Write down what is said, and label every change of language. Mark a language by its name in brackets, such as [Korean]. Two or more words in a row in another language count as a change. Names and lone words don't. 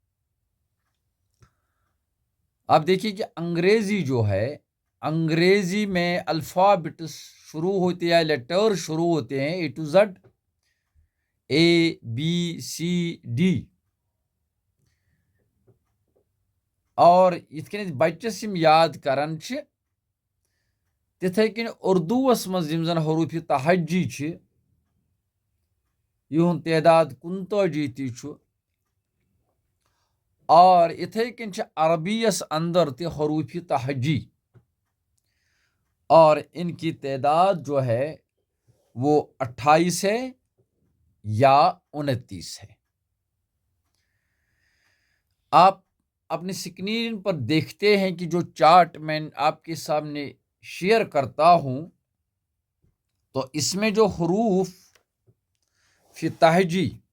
[Urdu] آپ دیکھیے کہ انگریزی جو ہے انگریزی میں الفابٹس شروع ہوتے ہیں، لیٹر شروع ہوتے ہیں A to Z ABCD اور [Kashmiri] یِتھ کٔنۍ بچس یِم یاد کران چھِ تِتھے کٔنۍ اردوٗوس منٛز یِم زن حروف تہجی چھِ یِہُنٛد تعداد 39 تہِ چھُ [Urdu] اور [Kashmiri] اِتھے کٔنۍ چھِ عربی یس اندر تہِ [Urdu] حروف تہجی اور ان کی تعداد جو ہے وہ 28 ہے یا 29 ہے. آپ اپنے اسکرین پر دیکھتے ہیں کہ جو چارٹ میں آپ کے سامنے شیئر کرتا ہوں تو اس میں جو حروف فی تہجی